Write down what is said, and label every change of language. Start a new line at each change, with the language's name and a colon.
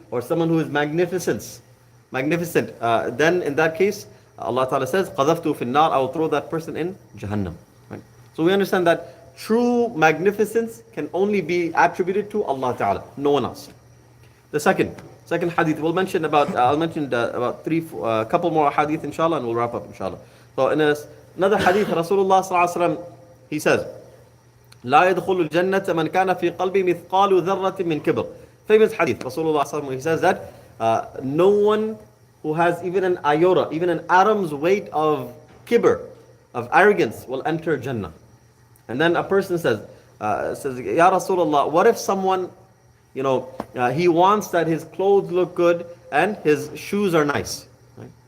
English: or someone who is magnificent, then in that case, Allah Ta'ala says,
Arabic: قَذَفْتُ فِي النَّارِ,
English: I will throw that person in Jahannam. Right? So we understand that true magnificence can only be attributed to Allah Ta'ala, no one else. The second hadith, we'll mention about, I'll mention about couple more hadith inshallah, and we'll wrap up inshallah.
Arabic: So in another hadith, Rasulullah Sallallahu Alaihi Wasallam, he says, لا يدخل الجنة من كان في قلبي مثقال ذرة من كبر.
English: Famous hadith, Rasulullah Sallallahu Alaihi Wasallam, he says that no one who has even an iota, even an atom's weight of kibr, of arrogance, will enter Jannah. And then a person says, Ya Rasulullah, what if someone, he wants that his clothes look good and his shoes are nice? Right?